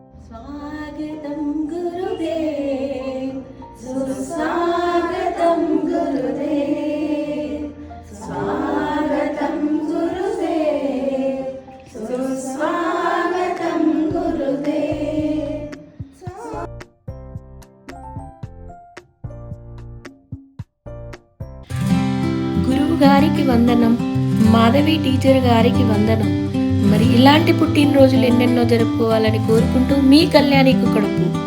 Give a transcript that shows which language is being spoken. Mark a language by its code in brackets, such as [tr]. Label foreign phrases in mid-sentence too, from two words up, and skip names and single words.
[sa] स्वागतं गुरुदेव सुस्वागतं गुरुदेव स्वागतं गुरुदेव सुस्वागतं गुरुदेव। [te] గురువు గారికి వందనం, మాధవి టీచర్ గారికి వందనం। మరి ఇలాంటి పుట్టినరోజులు ఎన్నెన్నో జరుపుకోవాలని కోరుకుంటూ మీ కళ్యాణి కుక్కడపు